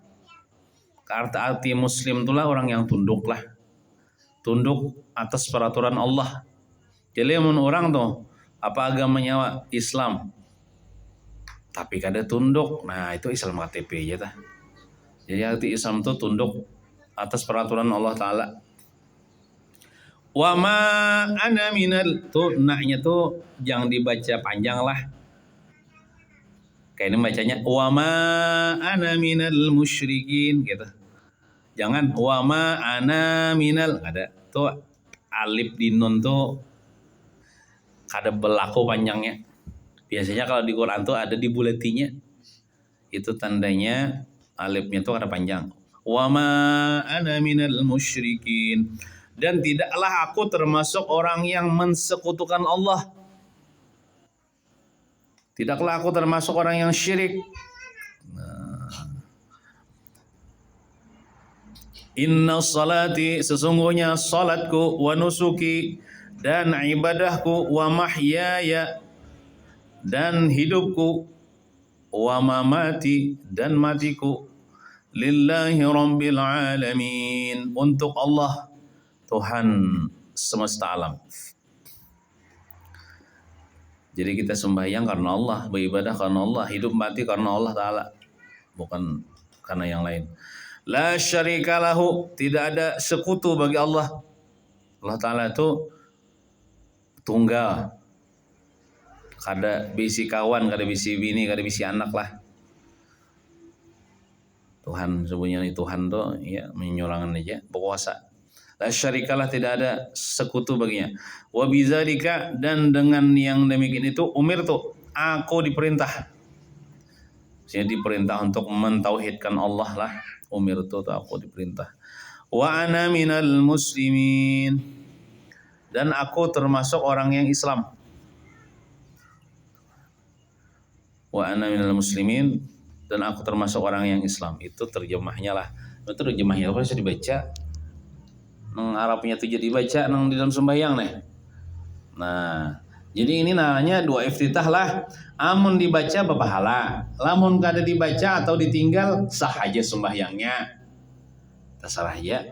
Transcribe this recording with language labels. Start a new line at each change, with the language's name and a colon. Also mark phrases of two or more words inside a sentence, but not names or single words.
Banjar: Arti muslim itulah orang yang tunduk lah. Tunduk atas peraturan Allah. Jadi mun orang tuh apa agamanya Islam. Tapi kada tunduk. Nah, itu Islam KTP aja tah. Jadi arti Islam itu tunduk atas peraturan Allah Ta'ala.
Arabic: وما أنا من
Banjar: tuh naknya tuh jangan dibaca panjang lah. Kayak ini bacanya
Arabic: وما أنا من المشركين
Banjar: gitu. Jangan
Arabic: وما أنا من,
Banjar: ada tuh alif di nun tuh kada berlaku panjangnya. Biasanya kalau di Quran tuh ada di buletinya. Itu tandanya alifnya tuh kada panjang.
Arabic: وما أنا من المشركين.
Indonesian: Dan tidaklah aku termasuk orang yang mensekutukan Allah. Tidaklah aku termasuk orang yang syirik.
Arabic: إن صلاتي,
Indonesian: sesungguhnya salatku,
Arabic: ونسكي,
Indonesian: dan ibadahku,
Arabic: ومحياي,
Indonesian: dan hidupku,
Arabic: ومماتي,
Indonesian: dan matiku,
Arabic: لله رب العالمين,
Indonesian: untuk Allah, Tuhan semesta alam. Jadi kita sembahyang karena Allah, beribadah karena Allah, hidup mati karena Allah Ta'ala, bukan karena yang lain.
Arabic: لا شريك له,
Indonesian: tidak ada sekutu bagi Allah. Allah Ta'ala itu tunggal.
Banjar: Kada bisi kawan, kada bisi bini, kada bisi anak lah. Tuhan sebenarnya Tuhan tuh ya menyurangan aja, berkuasa.
Arabic: لا شريك له,
Indonesian: tidak ada sekutu baginya.
Arabic: وبذلك,
Indonesian: dan dengan yang demikian itu umirtu, aku diperintah.
Banjar: Jadi diperintah untuk mentauhidkan Allah lah.
Indonesian: Umirtu, aku diperintah.
Arabic: وأنا من المسلمين,
Indonesian: dan aku termasuk orang yang Islam.
Arabic: وأنا من المسلمين,
Indonesian: dan aku termasuk orang yang Islam.
Banjar: Itu terjemahnya lah. Itu terjemahnya apa bisa dibaca? Nang Arabnya tuh jadi baca nang di dalam sembahyang nih. Nah, jadi ini namanya dua iftitah lah. Amun dibaca berpahala, lamun kada dibaca atau ditinggal sah aja sembahyangnya. Terserah aja.